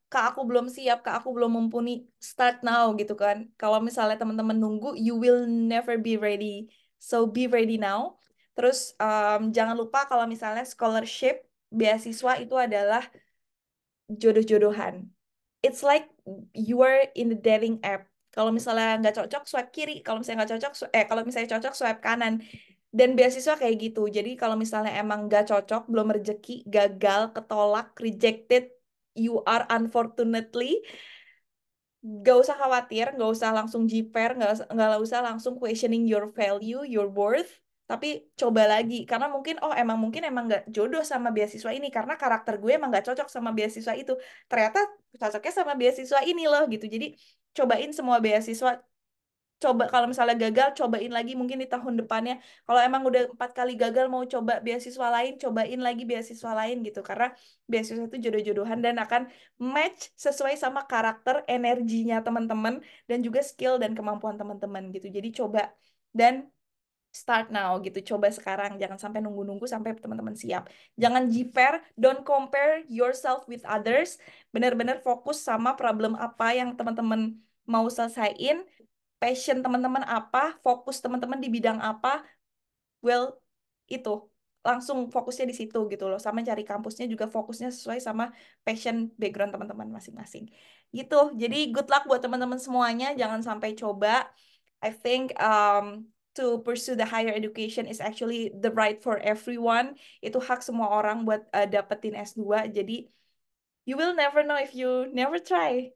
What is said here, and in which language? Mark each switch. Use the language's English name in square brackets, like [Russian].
[Indonesian] Kak, aku belum siap. Kak, aku belum mumpuni. [English] Start now [Indonesian] gitu kan. Kalau misalnya teman-teman nunggu, [English] you will never be ready. So be ready now. [Indonesian] Terus jangan lupa kalau misalnya scholarship, beasiswa itu adalah jodoh-jodohan. [English] It's like you are in the dating app. [Indonesian] Kalau misalnya nggak cocok, swipe kiri. Kalau misalnya nggak cocok, kalau misalnya cocok, swipe kanan. Dan beasiswa kayak gitu. Jadi kalau misalnya emang nggak cocok, belum rezeki, gagal, ketolak, [English] rejected, you are unfortunately, [Indonesian] nggak usah khawatir, nggak usah langsung jiper, nggak usah langsung [English] questioning your value, your worth. [Indonesian] Tapi coba lagi, karena mungkin emang nggak jodoh sama beasiswa ini, karena karakter gue emang nggak cocok sama beasiswa itu. Ternyata cocoknya sama beasiswa ini loh gitu. Jadi cobain semua beasiswa, coba kalau misalnya gagal, cobain lagi mungkin di tahun depannya. Kalau emang udah 4 kali gagal mau coba beasiswa lain, cobain lagi beasiswa lain gitu. Karena beasiswa itu jodoh-jodohan dan akan match sesuai sama karakter, energinya teman-teman, dan juga skill dan kemampuan teman-teman gitu. Jadi coba dan [English] start now [Indonesian] gitu. Coba sekarang, jangan sampai nunggu-nunggu sampai teman-teman siap. Jangan jiper, [English] don't compare yourself with others. [Indonesian] Benar-benar fokus sama problem apa yang teman-teman mau selesaiin, passion teman-teman apa, fokus teman-teman di bidang apa, well, itu langsung fokusnya di situ gitu loh. Sama cari kampusnya juga fokusnya sesuai sama passion background teman-teman masing-masing. Gitu. Jadi [English] good luck [Indonesian] buat teman-teman semuanya. Jangan sampai coba. [English] I think to pursue the higher education is actually the right for everyone. [Indonesian] Itu hak semua orang buat dapetin S2. Jadi [English] you will never know if you never try.